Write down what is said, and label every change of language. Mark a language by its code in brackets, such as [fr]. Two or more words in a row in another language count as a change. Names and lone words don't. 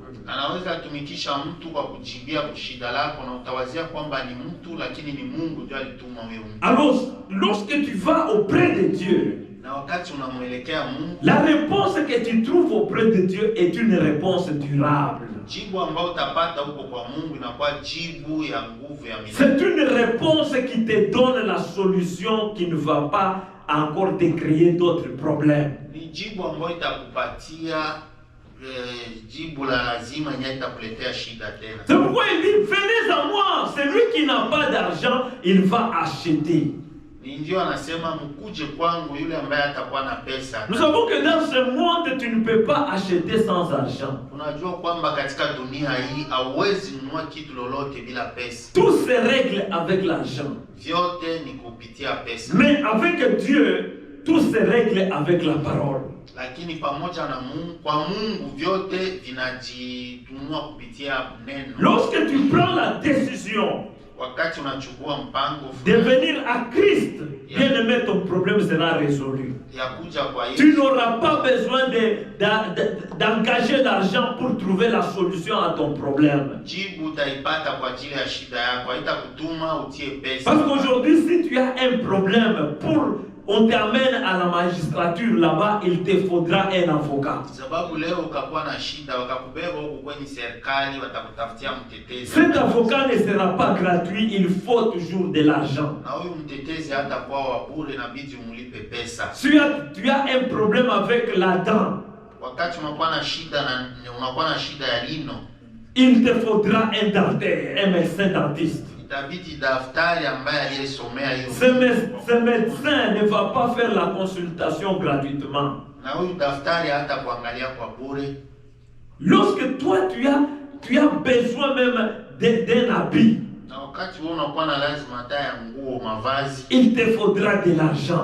[fr] Alors, lorsque tu vas auprès de Dieu, la réponse que tu trouves auprès de Dieu est une réponse durable. [sw] Jibu ambao utapata huko kwa Mungu inakuwa jibu ya nguvu ya milele. [fr] C'est une réponse qui te donne la solution qui ne va pas encore te créer d'autres problèmes. [sw] Ni jibu ambayo itakupatia jibu la lazima yenye itakuletea shida tena. [fr] C'est pourquoi il dit, venez à moi, celui qui n'a pas d'argent, il va acheter. [sw] Ni ndio anasema mkuje kwangu yule ambaye atakuwa na pesa. [fr] Nous savons que dans ce monde, tu ne peux pas acheter sans argent. [sw] Unajua kwamba katika dunia hii hauwezi nunua kitu lolote bila pesa. [fr] Tout se règle avec l'argent. [sw] Vyote ni kupitia pesa. [fr] Mais avec Dieu, tout se règle avec la parole. [sw] Lakini pamoja na Mungu, kwa Mungu vyote vinajitunua kupitia neno. [fr] Lorsque tu prends la décision [sw] Wakati unachukua mpango [fr] de venir à Christ, bien-aimé, ton problème sera résolu. [sw] ya kuja kwa [fr] Tu [sw] Yesu, [fr] n'auras pas besoin d'engager l'argent pour trouver la solution à ton problème. [sw] jibu utaipata kwa ajili ya shida yako, haitakutuma utie pesa. [fr] Parce qu'aujourd'hui, si tu as un problème, on t'amène à la magistrature, là-bas, il te faudra un avocat. [sw] Sababu leo ukakuwa na shida, wakakubeba huko kwenye serikali, watakutafutia mtetezi. [fr] Cet avocat ne sera pas gratuit, il faut toujours de l'argent. [sw] Na huyu mtetezi hata kwa wa bure, inabidi umlipe pesa. [fr] Si tu as un problème avec la dent, [sw] Wakati unakuwa na shida ya lino, [fr] il te faudra un dentaire, un médecin dentiste. [sw] itabidi daftari ambaye aliyesomea hiyo. [fr] Ce médecin ne va pas faire la consultation gratuitement. [sw] Na huyu daftari hata kuangalia kwa bure. [fr] Lorsque toi tu as besoin même d'un habit, [sw] Na wakati wewe unakuwa na lazima hata ya nguo, mavazi, [fr] il te faudra de l'argent.